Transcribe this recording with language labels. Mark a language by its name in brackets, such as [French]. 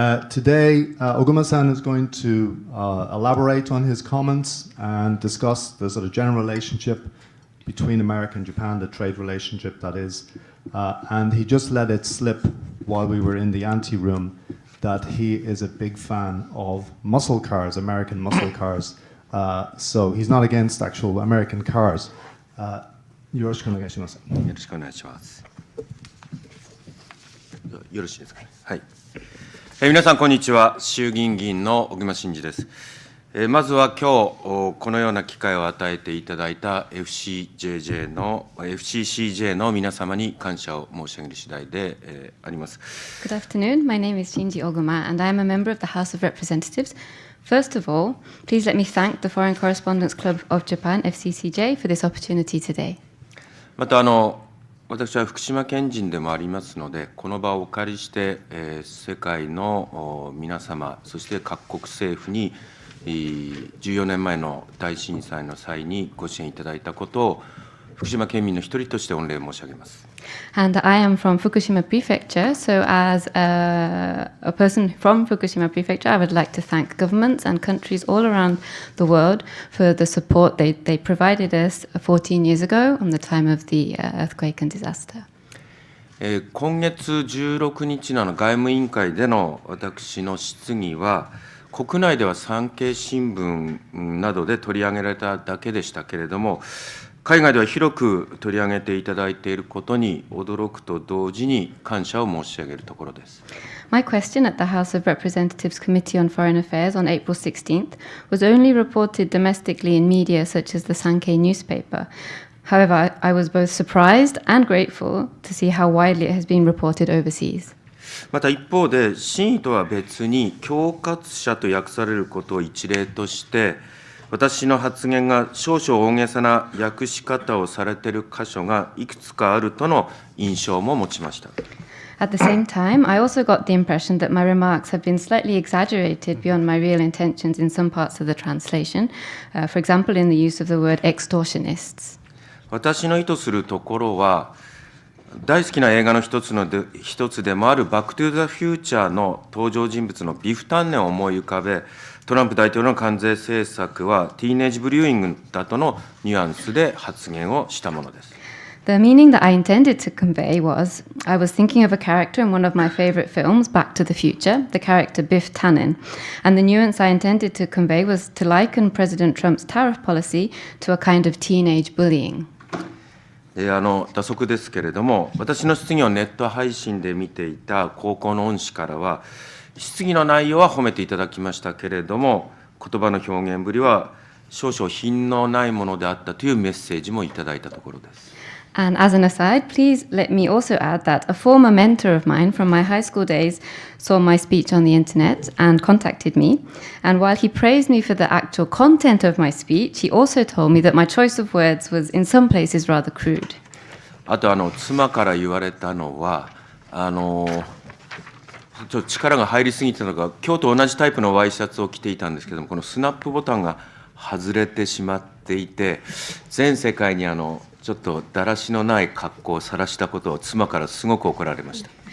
[English] Today, Oguma-san is going to elaborate on his comments and discuss the sort of general relationship between America and Japan, the trade relationship that is. And he just let it slip while we were in the ante-room that he is a big fan of muscle cars, American muscle cars. So he's not against actual American cars. [Japanese] よろしくお願いします。よろしくお願いします。よろしいですかね。はい。皆さんこんにちは。衆議院議員の小熊慎司です。まずは今日このような機会を与えていただいた FCCJ の皆様に感謝を申し上げる次第であります。 [English] Good afternoon. My name is Shinji Oguma, and I am a member of the House of Representatives. First of all, please let me thank the Foreign Correspondents Club of Japan, FCCJ, for this opportunity today. [Japanese] また私は福島県人でもありますので、この場をお借りして、世界の皆様、そして各国政府に14年前の大震災の際にご支援いただいたことを福島県民の一人として御礼申し上げます。 [English] And I am from Fukushima Prefecture, so as a person from Fukushima Prefecture, I would like to thank governments and countries all around the world for the support they provided us 14 years ago on the time of the earthquake and disaster. [Japanese] 今月16日の外務委員会での私の質疑は、国内では産経新聞などで取り上げられただけでしたけれども、海外では広く取り上げていただいていることに驚くと同時に感謝を申し上げるところです。 [English] My question at the House of Representatives Committee on Foreign Affairs on April 16th was only reported domestically in media such as the Sankei newspaper. However, I was both surprised and grateful to see how widely it has been reported overseas. [Japanese] また一方で、真意とは別に恐喝者と訳されることを一例として、私の発言が少々大げさな訳し方をされている箇所がいくつかあるとの印象も持ちました。 [English] At the same time, I also got the impression that my remarks have been slightly exaggerated beyond my real intentions in some parts of the translation, for example, in the use of the word extortionists. [Japanese] 私の意図するところは、大好きな映画の一つでもあるバック・トゥ・ザ・フューチャーの登場人物のビフ・タンネンを思い浮かべ、トランプ大統領の関税政策はティーネージ・ブリューイングだとのニュアンスで発言をしたものです。 [English] The meaning that I intended to convey was, I was thinking of a character in one of my favorite films, Back to the Future, the character Biff Tannen, and the nuance I intended to convey was to liken President Trump's tariff policy to a kind of teenage bullying. [Japanese] 打足ですけれども、私の質疑をネット配信で見ていた高校の恩師からは、質疑の内容は褒めていただきましたけれども、言葉の表現ぶりは少々品のないものであったというメッセージもいただいたところです。 [English] And as an aside, please let me also add that a former mentor of mine from my high school days saw my speech on the internet and contacted me. And while he praised me for the actual content of my speech, he also told me that my choice of words was in some places rather crude. [Japanese] あと妻から言われたのはちょっと力が入りすぎてたのか、今日と同じタイプのワイシャツを着ていたんですけども、このスナップボタンが外れてしまっていて、全世界にちょっとだらしのない格好を晒したことを妻からすごく怒られました。